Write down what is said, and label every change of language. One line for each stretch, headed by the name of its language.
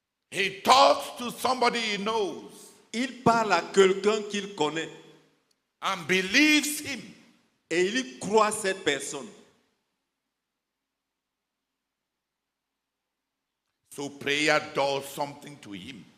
English: He talks to somebody he knows.
French: Il parle à quelqu'un qu'il connaît.
English: And believes him.
French: Et il croit cette personne.
English: So prayer does something to him.